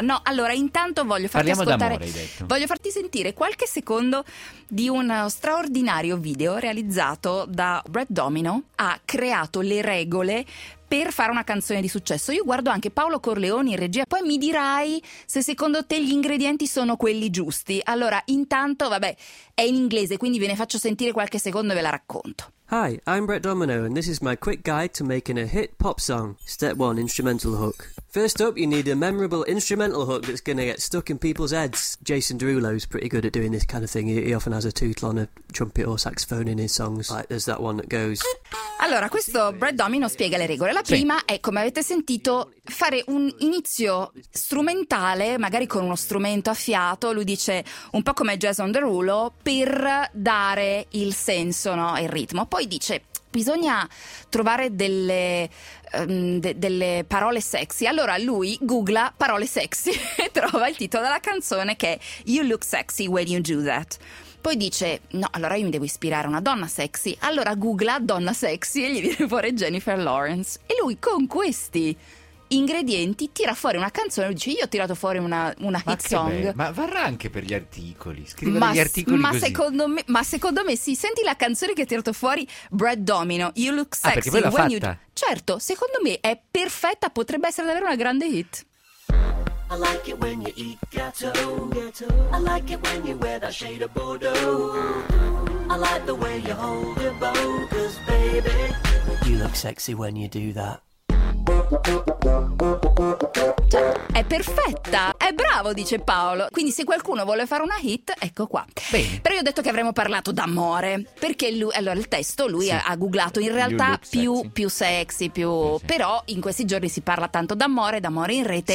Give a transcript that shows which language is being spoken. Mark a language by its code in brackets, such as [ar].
[it] No, allora intanto voglio farti ascoltare, voglio farti sentire qualche secondo di uno straordinario video realizzato da Brett Domino. Ha creato le regole per fare una canzone di successo. Io guardo anche Paolo Corleone in regia, poi mi dirai se secondo te gli ingredienti sono quelli giusti. Allora, intanto, vabbè, è in inglese, quindi ve ne faccio sentire qualche secondo e ve la racconto. [en] Hi, I'm Brett Domino and this is my quick guide to making a hit pop song. Step 1, instrumental hook. First up, you need a memorable instrumental hook that's gonna get stuck in people's heads. Jason Derulo's pretty good at doing this kind of thing. He often has a tootle on a trumpet or saxophone in his songs. Like, there's that one that goes. [it] Allora, questo Brett Domino spiega le regole. La prima è, come avete sentito, fare un inizio strumentale, magari con uno strumento a fiato, lui dice un po' come Jason Derulo, per dare il senso, no, il ritmo. Poi dice, bisogna trovare delle, delle parole sexy. Allora lui googla parole sexy e trova il titolo della canzone che è You Look Sexy When You Do That. Poi dice, no, allora io mi devo ispirare a una donna sexy. Allora googla donna sexy e gli viene fuori Jennifer Lawrence. E lui con questi ingredienti tira fuori una canzone e dice, io ho tirato fuori una hit song. Ma varrà anche per gli articoli, scrivere gli articoli ma così. Secondo me sì, senti la canzone che ha tirato fuori Brad Domino, You Look Sexy. Ah, perché poi l'ha fatta. Certo, secondo me è perfetta, potrebbe essere davvero una grande hit. [en] I like it when you eat ghetto. I like it when you wear that shade of Bordeaux. I like the way you hold your bow, 'cause baby, you look sexy when you do that. [it] Cioè, è perfetta, è bravo, dice Paolo. Quindi se qualcuno vuole fare una hit, ecco qua. Bene. Però io ho detto che avremmo parlato d'amore, perché lui, allora il testo lui sì. ha googlato in realtà più sexy. Sì, sì. Però in questi giorni si parla tanto d'amore, d'amore in rete.